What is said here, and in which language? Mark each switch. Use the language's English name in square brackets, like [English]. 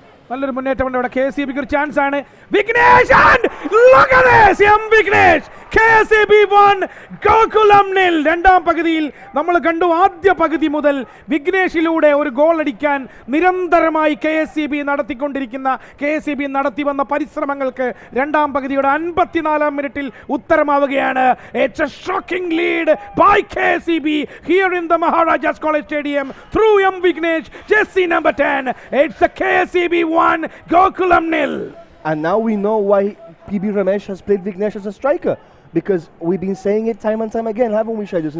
[Malayalam] നല്ലൊരു മുന്നേറ്റമുണ്ട് അവിടെ. KSEBക്ക് ഒരു ചാൻസ് ആണ്. Vignesh, [English] and look at this, Vignesh [Malayalam] KSEB 1 Gokulam nil. രണ്ടാം പകുതിയിൽ നമ്മൾ കണ്ടു ആദ്യ പകുതി മുതൽ വിഘ്നേഷിലൂടെ ഒരു ഗോൾ അടിക്കാൻ നിരന്തരമായി KSEB നടത്തിക്കൊണ്ടിരിക്കുന്ന KSEB നടത്തി വന്ന പരിശ്രമങ്ങൾക്ക് രണ്ടാം പകുതിയുടെ 54-ാം മിനിറ്റിൽ ഉത്തരമാവുകയാണ്. [English] It's a shocking lead by KSEB here in the Maharajas College Stadium through M. Vignesh, jersey number 10. It's the KSEB 1 Gokulam nil. And now we know why PB Ramesh has played Vignesh as a striker, because we've been saying it time and time again, haven't we, Shaidu?